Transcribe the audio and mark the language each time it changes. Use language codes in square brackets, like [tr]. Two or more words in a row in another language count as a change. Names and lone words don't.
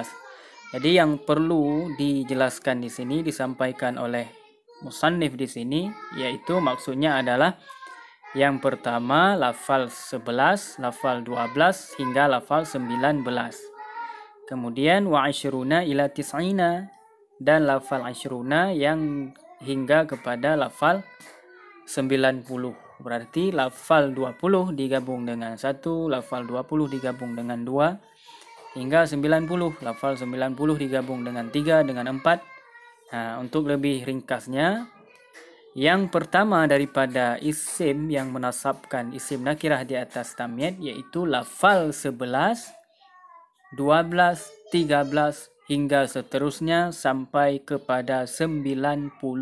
[id] Jadi yang perlu dijelaskan di sini, disampaikan oleh musannif di sini, yaitu maksudnya adalah yang pertama lafal 11, lafal 12 hingga lafal 19. [ar] Kemudian وعشرون إلى تسعين, [id] dan lafal asyruna yang hingga kepada lafal 90. Berarti lafal 20 digabung dengan 1, lafal 20 digabung dengan 2 hingga 90. Lafal 90 digabung dengan 3 dengan 4. Nah, untuk lebih ringkasnya, yang pertama daripada isim yang menasabkan isim nakirah di atas tamyiz yaitu lafal 11, 12, 13 hingga seterusnya sampai kepada 99.